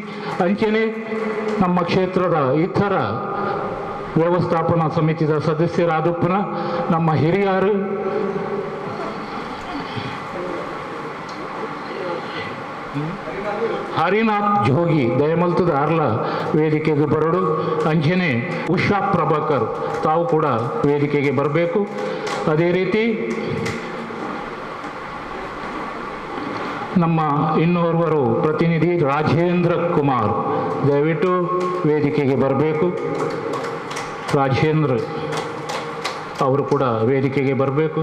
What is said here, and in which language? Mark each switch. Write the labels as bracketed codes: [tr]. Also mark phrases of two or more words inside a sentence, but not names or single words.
[tcy] ಅಂಚನೆ ನಮ್ಮ ಕ್ಷೇತ್ರದ ಇತರ ವ್ಯವಸ್ಥಾಪನಾ ಸಮಿತಿದ ಸದಸ್ಯರಾದಪ್ಪನ ನಮ್ಮ ಹಿರಿಯರು ಹರಿನಾಥ್ ಜೋಗಿ ದಯಮಲ್ತದ ಆರ್ಲ ವೇದಿಕೆಗೆ ಬರಡು. [kn] ಅಂಚನೆ ಉಷಾ ಪ್ರಭಾಕರ್ ತಾವು ಕೂಡ ವೇದಿಕೆಗೆ ಬರಬೇಕು. ಅದೇ ರೀತಿ ನಮ್ಮ ಇನ್ನೋರ್ವರು ಪ್ರತಿನಿಧಿ ರಾಜೇಂದ್ರ ಕುಮಾರ್ ದಯವಿಟ್ಟು ವೇದಿಕೆಗೆ ಬರಬೇಕು. ರಾಜೇಂದ್ರ ಅವರು ಕೂಡ ವೇದಿಕೆಗೆ ಬರಬೇಕು.